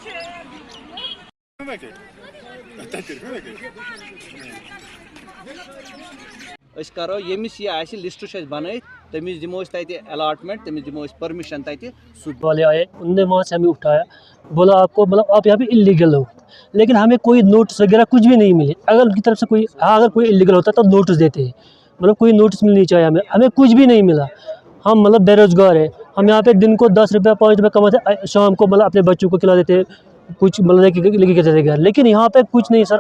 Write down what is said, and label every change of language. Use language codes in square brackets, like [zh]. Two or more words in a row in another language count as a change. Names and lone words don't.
[ks] करो यमिस यह लिस्ट बन तमिस दिमो अलॉटमेंट, तमिस दिमो परमिशन [hi] वाले आए, उनने वहाँ से हमें उठाया, बोला आपको मतलब आप यहाँ पे इलीगल हो, लेकिन हमें कोई नोटिस वगैरह कुछ भी नहीं मिले। अगर उनकी तरफ से कोई अगर कोई इलीगल होता तो नोटिस देते हैं, मतलब कोई नोटिस मिलनी चाहिए हमें कुछ भी नहीं मिला। हम मतलब बेरोजगार है, हम यहाँ पे दिन को 10 रुपया 5 रुपया कमाते, शाम को मतलब अपने बच्चों को खिला देते, कुछ मतलब लेके जाते घर, लेकिन यहाँ पे कुछ नहीं सर।